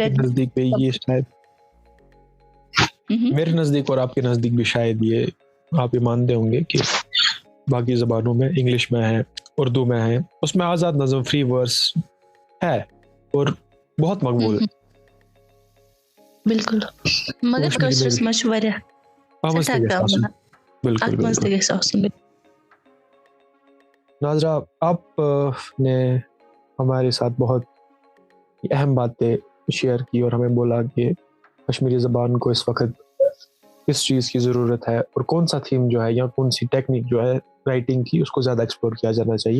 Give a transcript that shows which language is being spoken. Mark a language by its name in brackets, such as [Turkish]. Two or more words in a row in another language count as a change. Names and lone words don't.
[Urdu] آپ کے نزدیک بھی یہ شاید میرے نزدیک اور آپ کے نزدیک بھی شاید یہ آپ یہ مانتے ہوں گے کہ باقی زبانوں میں، انگلش میں ہے، اردو میں ہے، اس میں آزاد نظم [English] free verse [Urdu] ہے اور بہت مقبول ہے. بالکل، مگر کشمیری میں [Kashmiri] کٲشرِس منٛز چھُ واریاہ آمد سٮ۪ٹھاہ سے کم آسان. یِوان. بالکل اَتھ منٛز بالکل. تہِ گژھِ آسُن. [Urdu] ناظرہ آپ نے ہمارے ساتھ بہت اہم باتیں شیئر کی اور ہمیں بولا کہ کشمیری زبان کو اس وقت کس چیز کی ضرورت ہے اور کون سا تھیم جو ہے یا کون سی ٹیکنیک جو ہے رائٹنگ کی اس کو زیادہ ایکسپلور کیا جانا چاہیے.